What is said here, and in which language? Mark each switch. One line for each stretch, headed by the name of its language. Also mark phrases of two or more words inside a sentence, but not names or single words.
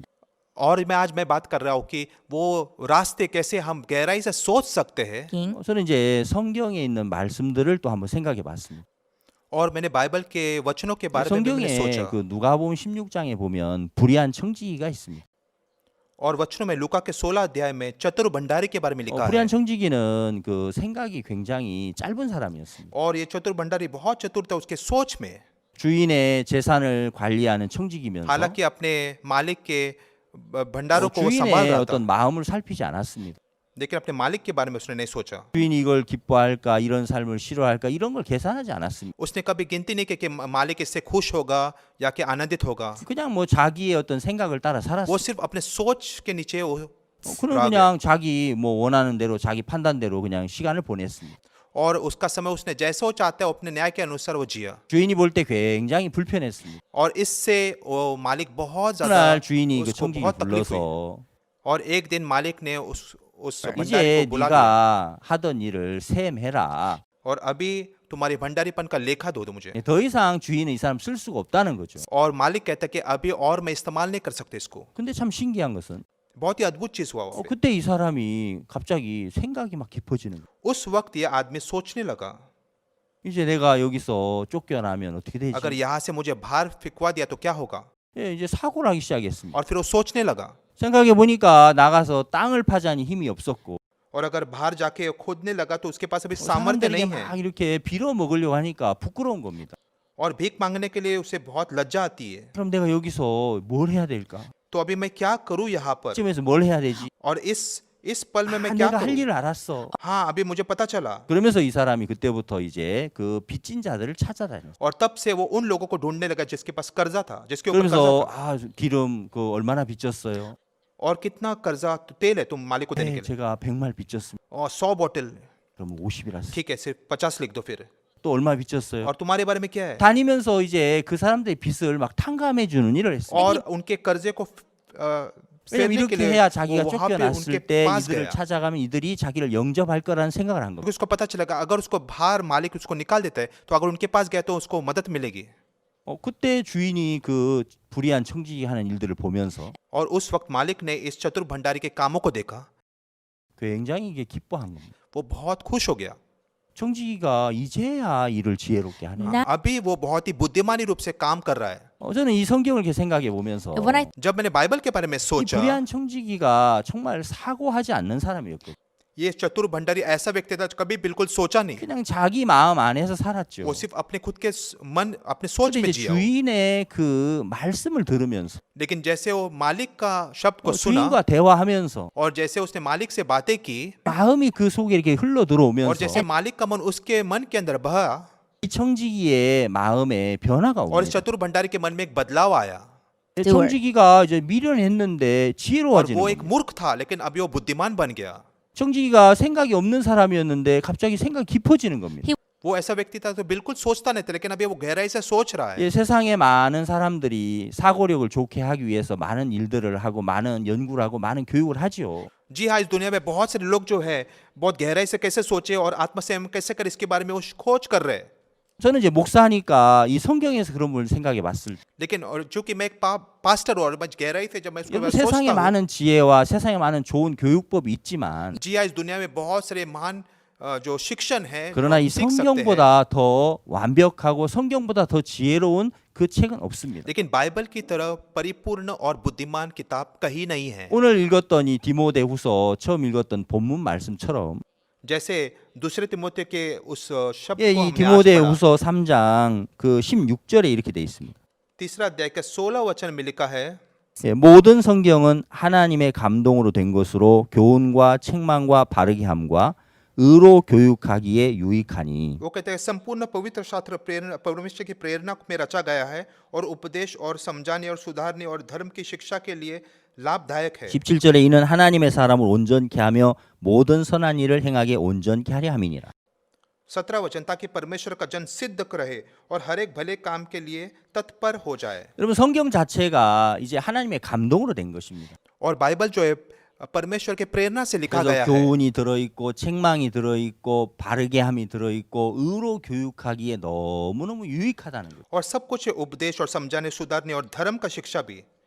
Hindi: और आज मैं बात कर रहा हूँ कि वो रास्ते कैसे हम गहराई से सोच सकते हैं। king
Korean: 저는 이제 성경에 있는 말씀들을 또 한번 생각해봤습니다.
Hindi: और मैंने बाइबल के वचनों के बारे में भी मैंने
Korean: 성경에
Hindi: सोचा
Korean: 그 누가복음 16장에 보면 불의한 청지기가 있습니다.
Hindi: और वचनों में लूका के 16 अध्याय में चतुर भंडारी के बारे में लिखा है।
Korean: 불의한 청지기는 그 생각이 굉장히 짧은 사람이었습니다.
Hindi: और ये चतुर भंडारी बहुत चतुर था उसके सोच में।
Korean: 주인의 재산을 관리하는 청지기면서
Hindi: हालांकि अपने मालिक के भंडारों को वो संभाल
Korean: 주인의
Hindi: रहा था,
Korean: 어떤 마음을 살피지 않았습니다.
Hindi: लेकिन अपने मालिक के बारे में उसने नहीं सोचा।
Korean: 주인이 이걸 기뻐할까 이런 삶을 싫어할까 이런 걸 계산하지 않았습니다.
Hindi: उसने कभी गिनती नहीं की कि मालिक इससे खुश होगा या कि आनंदित होगा।
Korean: 그냥 뭐 자기의 어떤 생각을 따라 살았어요.
Hindi: वो सिर्फ अपने सोच के नीचे वो
Korean: 그럼
Hindi: रह गया।
Korean: 그냥 자기 뭐 원하는 대로 자기 판단대로 그냥 시간을 보냈습니다.
Hindi: और उसका समय उसने जैसा वो चाहता है अपने न्याय के अनुसार वो जिया।
Korean: 주인이 볼 때 굉장히 불편했습니다.
Hindi: और इससे वो मालिक बहुत ज्यादा
Korean: 그날 주인이 그
Hindi: उसको
Korean: 청지기
Hindi: बहुत तकलीफ हुई।
Korean: 불러서
Hindi: और एक दिन मालिक ने उस भंडारी
Korean: 이제
Hindi: को बुला लिया
Korean: 네가 하던 일을 셈해라.
Hindi: और अभी तुम्हारे भंडारीपन का लेखा दो मुझे।
Korean: 더 이상 주인은 이 사람 쓸 수가 없다는 거죠.
Hindi: और मालिक कहता है कि अभी और मैं इस्तेमाल नहीं कर सकते इसको।
Korean: 근데 참 신기한 것은
Hindi: बहुत ही अद्भुत चीज हुआ वहाँ पे।
Korean: 그때 이 사람이 갑자기 생각이 막 깊어지는 거예요.
Hindi: उस वक्त ये आदमी सोचने लगा,
Korean: 이제 내가 여기서 쫓겨나면 어떻게 되지?
Hindi: अगर यहाँ से मुझे बाहर फिकवा दिया तो क्या होगा।
Korean: 예, 이제 사고를 하기 시작했습니다.
Hindi: और फिर वो सोचने लगा,
Korean: 생각해 보니까 나가서 땅을 파자니 힘이 없었고
Hindi: और अगर बाहर जाके खोदने लगा तो उसके पास अभी सामर्थ्य
Korean: 사람들에게
Hindi: नहीं है
Korean: 막 이렇게 빌어 먹으려고 하니까 부끄러운 겁니다.
Hindi: और भीख मांगने के लिए उसे बहुत लज्जा आती है।
Korean: 그럼 내가 여기서 뭘 해야 될까?
Hindi: तो अभी मैं क्या करूँ यहाँ पर,
Korean: 이쯤에서 뭘 해야 되지?
Hindi: और इस पल में मैं
Korean: 아,
Hindi: क्या
Korean: 내가 할
Hindi: करूँ।
Korean: 일을 알았어.
Hindi: हाँ, अभी मुझे पता चला।
Korean: 그러면서 이 사람이 그때부터 이제 그 빚진 자들을 찾아다녔어요.
Hindi: और तब से वो उन लोगों को ढूंढने लगा जिसके पास कर्जा था, जिसके ऊपर कर्जा
Korean: 그러면서
Hindi: था।
Korean: 아 기름 그 얼마나 빚졌어요?
Hindi: और कितना कर्जा तेल है तुम मालिक को देने
Korean: 네,
Hindi: के लिए।
Korean: 제가 100말 빚졌습니다.
Hindi: और 100 बोतल,
Korean: 그럼 50이라 써.
Hindi: ठीक है, सिर्फ 50 लिख दो फिर।
Korean: 또 얼마 빚졌어요?
Hindi: और तुम्हारे बारे में क्या है।
Korean: 다니면서 이제 그 사람들의 빚을 막 탕감해 주는 일을 했어요.
Hindi: और उनके कर्जे को
Korean: 왜냐면
Hindi: फेरने के
Korean: 이렇게
Hindi: लिए
Korean: 해야
Hindi: वो
Korean: 자기가
Hindi: वहाँ पे
Korean: 쫓겨났을
Hindi: उनके
Korean: 때
Hindi: पास
Korean: 이들을
Hindi: गया।
Korean: 찾아가면 이들이 자기를 영접할 거라는 생각을 한
Hindi: क्योंकि
Korean: 겁니다.
Hindi: उसको पता चलेगा अगर उसको बाहर मालिक उसको निकाल देता है तो अगर उनके पास गया तो उसको मदद मिलेगी।
Korean: 그때 주인이 그 불의한 청지기 하는 일들을 보면서
Hindi: और उस वक्त मालिक ने इस चतुर भंडारी के कामों को देखा,
Korean: 굉장히 이게 기뻐한 겁니다.
Hindi: वो बहुत खुश हो गया।
Korean: 청지기가 이제야 일을 지혜롭게 하네.
Hindi: Now, अभी वो बहुत ही बुद्धिमानी रूप से काम कर रहा है।
Korean: 저는 이 성경을 이렇게 생각해 보면서
English: when I
Hindi: जब मैंने बाइबल के बारे में
Korean: 이
Hindi: सोचा,
Korean: 불의한 청지기가 정말 사고하지 않는 사람이었거든요.
Hindi: ये चतुर भंडारी ऐसा व्यक्ति था जो कभी बिल्कुल सोचा नहीं,
Korean: 그냥 자기 마음 안에서 살았죠.
Hindi: वो सिर्फ अपने खुद के मन अपने सोच
Korean: 근데
Hindi: में
Korean: 이제
Hindi: जिया।
Korean: 주인의 그 말씀을 들으면서
Hindi: लेकिन जैसे वो मालिक का शब्द को सुना
Korean: 주인과 대화하면서
Hindi: और जैसे उसने मालिक से बातें की
Korean: 마음이 그 속에 이렇게 흘러
Hindi: और
Korean: 들어오면서
Hindi: जैसे मालिक का मन उसके मन के अंदर बहा
Korean: 이 청지기의 마음에 변화가
Hindi: और इस
Korean: 옵니다.
Hindi: चतुर भंडारी के मन में एक बदलाव आया।
Korean: 청지기가 이제 미련했는데
Hindi: और
Korean: 지혜로워지는
Hindi: वो एक
Korean: 겁니다.
Hindi: मूर्ख था लेकिन अभी वो बुद्धिमान बन गया।
Korean: 청지기가 생각이 없는 사람이었는데 갑자기 생각이 깊어지는 겁니다.
Hindi: वो ऐसा व्यक्ति था तो बिल्कुल सोचता नहीं था, लेकिन अभी वो गहराई से सोच रहा है।
Korean: 예, 세상에 많은 사람들이 사고력을 좋게 하기 위해서 많은 일들을 하고 많은 연구를 하고 많은 교육을 하지요.
Hindi: जी हाँ, इस दुनिया में बहुत सारे लोग जो है बहुत गहराई से कैसे सोचे और आत्मसंयम कैसे करे इसके बारे में वो खोज कर रहे हैं।
Korean: 저는 이제 목사니까 이 성경에서 그런 걸 생각해 봤을 때
Hindi: लेकिन और चूंकि मैं एक पास्टर और मैं गहराई से जब मैं इसको
Korean: 여러분 세상에
Hindi: सोचता हूँ,
Korean: 많은 지혜와 세상에 많은 좋은 교육법이 있지만
Hindi: जी हाँ, इस दुनिया में बहुत सारे महान जो शिक्षण है
Korean: 그러나 이
Hindi: सीख सकते हैं।
Korean: 성경보다 더 완벽하고 성경보다 더 지혜로운 그 책은 없습니다.
Hindi: लेकिन बाइबल की तरह परिपूर्ण और बुद्धिमान किताब कहीं नहीं है।
Korean: 오늘 읽었던 이 디모데후서 처음 읽었던 본문 말씀처럼
Hindi: जैसे दूसरे तिमोथेयो के उस शब्द
Korean: 예,
Hindi: को
Korean: 이
Hindi: हमने आज पढ़ा,
Korean: 디모데후서 3장 그 16절에 이렇게 돼 있습니다.
Hindi: तीसरा अध्याय के 16 वचन में लिखा है,
Korean: 예, 모든 성경은 하나님의 감동으로 된 것으로 교훈과 책망과 바르게 함과 의로 교육하기에 유익하니
Hindi: वो कहते हैं संपूर्ण पवित्र शास्त्र प्रेरणा परमेश्वर की प्रेरणा में रचा गया है और उपदेश और समझाने और सुधारने और धर्म की शिक्षा के लिए लाभदायक है।
Korean: 17절에 이는 하나님의 사람을 온전케 하며 모든 선한 일을 행하게 온전케 하려 함이니라.
Hindi: 17 वचन, ताकि परमेश्वर का जन सिद्ध रहे और हर एक भले काम के लिए तत्पर हो जाए।
Korean: 여러분 성경 자체가 이제 하나님의 감동으로 된 것입니다.
Hindi: और बाइबल जो है परमेश्वर के प्रेरणा से लिखा
Korean: 그래서
Hindi: गया है
Korean: 교훈이 들어있고 책망이 들어있고 바르게 함이 들어있고 의로 교육하기에 너무너무 유익하다는 거예요.
Hindi: और सब कुछ है, उपदेश और समझाने सुधारने और धर्म का शिक्षा भी।